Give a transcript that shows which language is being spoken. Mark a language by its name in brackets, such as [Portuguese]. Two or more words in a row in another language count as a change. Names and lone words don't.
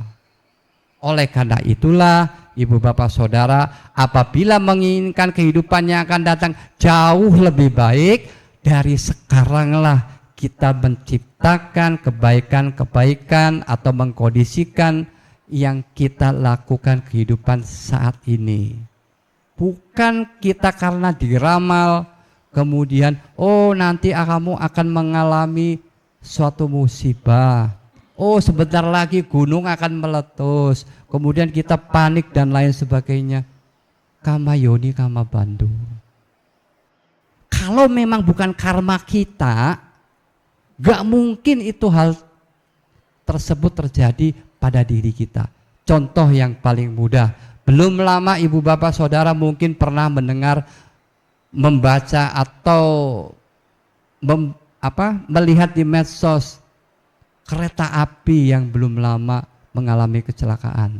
[Indonesian] Oleh karena itulah ibu bapak saudara, apabila menginginkan kehidupan yang akan datang jauh lebih baik, dari sekaranglah kita menciptakan kebaikan-kebaikan atau mengkondisikan yang kita lakukan kehidupan saat ini. Bukan kita karena diramal kemudian nanti kamu akan mengalami suatu musibah. Sebentar lagi gunung akan meletus. Kemudian kita panik dan lain sebagainya. [Pali] Kama yoni kama bandu. [Indonesian] Kalau memang bukan karma kita, gak mungkin itu hal tersebut terjadi pada diri kita. Contoh yang paling mudah. Belum lama ibu bapak saudara mungkin pernah mendengar, membaca atau melihat di medsos kereta api yang belum lama mengalami kecelakaan.